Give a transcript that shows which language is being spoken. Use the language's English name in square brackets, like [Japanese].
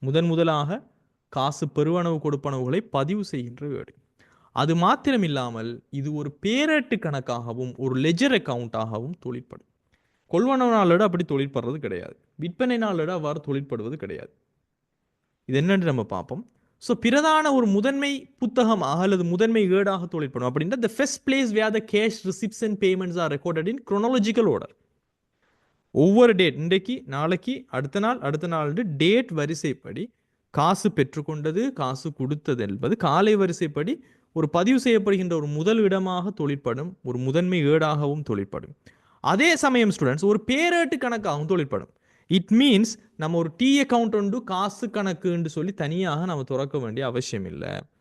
[Tamil] முதலாக காசு பெறுவனவு கொடுப்பனவுகளை பதிவு செய்கின்ற ஏடு. அது மாத்திரமில்லாமல் இது ஒரு பேரேட்டு கணக்காகவும் ஒரு லெஜர் அக்கவுண்டாகவும் தொழிற்படும். கொள்வனவு நாளேடு அப்படி தொழிற்படுறது கிடையாது, விற்பனை நாளேடு அவ்வாறு தொழிற்படுவது கிடையாது. இது என்னன்னு நம்ம பார்ப்போம். [English] so [Tamil] பிரதான ஒரு முதன்மை புத்தகமாக அல்லது முதன்மை ஏடாக தொழிற்படும் அப்படின்னா [English] the first place where the cash receipts and payments are recorded in chronological order. [Tamil] ஒவ்வொரு டேட், இன்றைக்கு நாளைக்கு அடுத்த நாள் டேட் வரிசைப்படி காசு பெற்றுக்கொண்டது காசு கொடுத்தது என்பது காலை வரிசைப்படி ஒரு பதிவு செய்யப்படுகின்ற ஒரு முதல் இடமாக தொழிற்படும், ஒரு முதன்மை ஏடாகவும் தொழிற்படும். அதே சமயம் ஸ்டூடெண்ட்ஸ் ஒரு பேரேட்டு கணக்காகவும் தொழிற்படும். [English] it means [Tamil] நம்ம ஒரு டி அக்கௌண்ட் உண்டு காசு கணக்குன்னு சொல்லி தனியாக நம்ம திறக்க வேண்டிய அவசியம் இல்லை.